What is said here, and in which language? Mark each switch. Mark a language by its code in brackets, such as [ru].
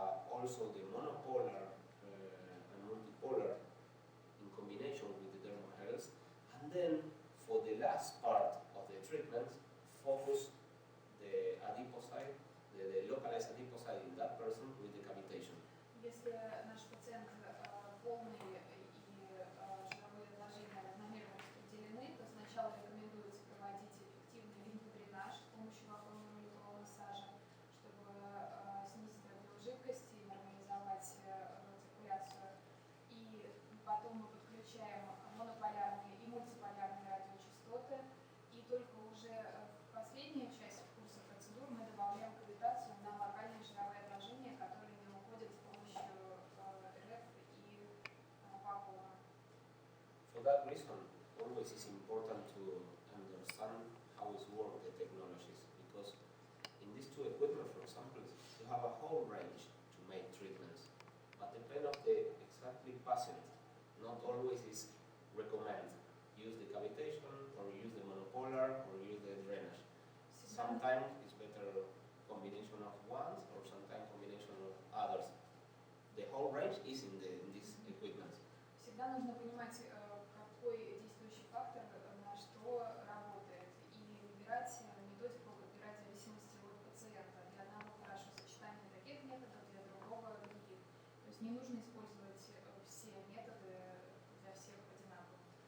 [en] Also the monopolar and multipolar in combination with the dermal health. And then for the last part of the treatment, focus the adipocyte, the localized adipocyte in that person with the cavitation. [ru] Если наш пациент полный и жировые отложения равномерно распределены, то сначала рекомендуется проводить эффективный лимфодренаж с помощью вакуумного лимфового массажа, чтобы снизить объем жидкости, нормализовать циркуляцию. И потом мы подключаем монополярные и мультиполярные радиочастоты. И только уже в последнюю часть курса процедур мы добавляем кавитацию на локальные жировые отложения, которые не уходят с помощью РФ и вакуума. [en] For that reason, always is important to understand how it works, the technologies, because in these two equipment, for example, you have a whole range to make treatments, but depend of the exactly patient. Not always is recommend use the cavitation or use the monopolar or use the drainage. Sometimes it's better combination of ones or sometimes combination of others. The whole range is in this equipment. [ru] Всегда нужно понимать, какой действующий фактор на что работает, и выбирать методику, выбирать в зависимости от пациента. Для одного хорошо сочетание таких методов, для другого других. То есть не нужно использовать все методы для всех одинаково.